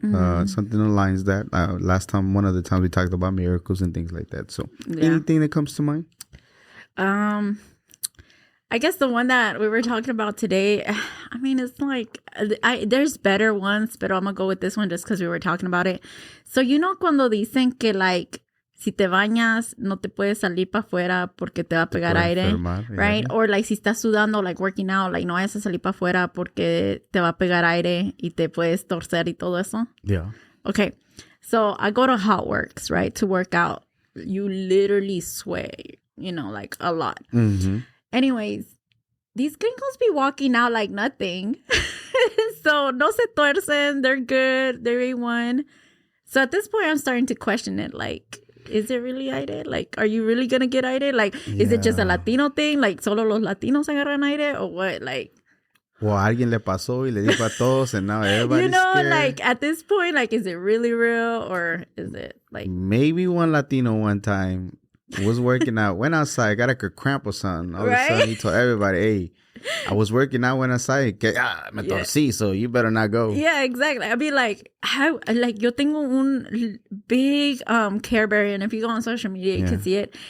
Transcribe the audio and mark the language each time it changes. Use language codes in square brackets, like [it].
[en] Something aligns that. One of the times we talked about miracles and things like that. So anything that comes to mind? I guess the one that we were talking about today, I mean, it's like, there's better ones, but I'm going to go with this one just because we were talking about it. [es] So, cuando dicen que, like, si te bañas, no te puedes salir para afuera porque te va a pegar aire, [en] right? Yeah. [es] Or, like, si estás sudando, like, [en] working out, [es] like, no vayas a salir para afuera porque te va a pegar aire y te puedes torcer y todo eso. [en] Yeah. Okay. So, I go to Hot Works, right, to work out. You literally sweat, like, a lot. Mm-hmm. Anyways, these gringos be walking out like nothing. So, [es] no se tuercen. [en] They're good. They're A1. So, at this point, I'm starting to question it. Like, is it really aire? Like, are you really going to get aire? Like, is it just a Latino thing? [es] Like, solo los Latinos agarran aire? [en] Or what? Like... Well, [es] alguien le pasó y le dijo a todos [en] and now everybody's scared. Like, at this point, like, is it really real? Or is it, like... Maybe one Latino one time... was working out, went outside, got like a cramp or something. All of a sudden, he told everybody, hey, I was working out, went outside, [es] me torcí, [en] so you better not go. Yeah, exactly. I'd be like, [es] yo tengo un [en] big Care Bear, and if you go on social media, you can see it.